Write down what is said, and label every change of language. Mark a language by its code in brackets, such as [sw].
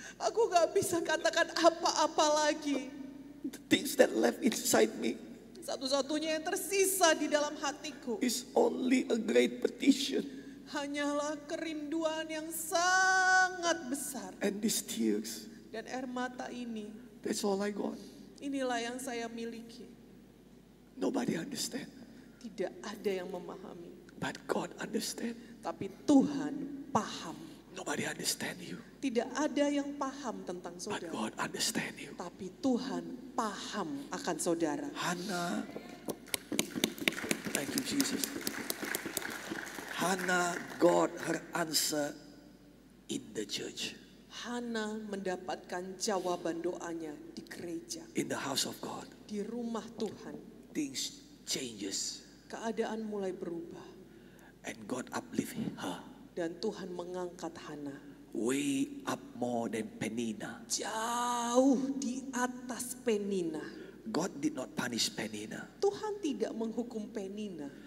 [id] Aku gak bisa katakan apa-apa lagi. [en] The things that left inside me [id] Satu-satunya yang tersisa di dalam hatiku [en] is only a great petition [id] hanyalah kerinduan yang sangat besar. [en] and these tears. [id] Dan air mata ini, [en] That's all I got. [id] inilah yang saya miliki. [en] Nobody understand, [id] Tidak ada yang memahami. [en] but God understand. [id] Tapi Tuhan paham. [en] Nobody understand you, [id] Tidak ada yang paham tentang [en] but [id] saudara. [en] God understand you. [id] Tapi Tuhan paham akan saudara. [en] Hannah, thank you Jesus. Hannah got her answer in the church, [id] Hana mendapatkan jawaban doanya di gereja. [en] in the house of God. [id] Di rumah Tuhan. [en] Things changes [id] Keadaan mulai berubah. [en] and God uplift her [id] Dan Tuhan mengangkat Hana. [en] way up more than Penina. [id] Jauh di atas Penina. [en] God did not punish Penina, [id] Tuhan tidak menghukum Penina.